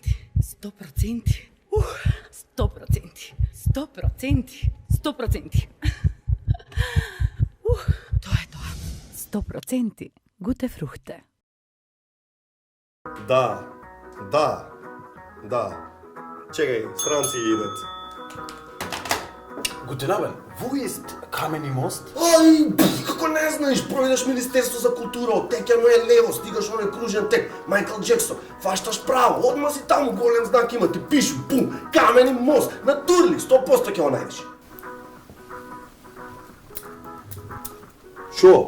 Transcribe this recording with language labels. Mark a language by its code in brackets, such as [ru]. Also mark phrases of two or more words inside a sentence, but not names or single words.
[mk] 100%. 100%. 100%. 100%. Тоа е тоа. 100% [de] Gute Früchte. [mk] Да. Чекај, странци идат. [de] Guten Abend, wo ist Kameni Most? [mk] Ај, како не знаеш, пројдеш Министерство за култура, оттекјано е лево, стигаш оној кружен тек, Майкл Джексон, фашташ право, одма си таму, голем знак има, ти пишу, бум, Камени Мост, на Турли, 100% ќе го најдеш. Шо?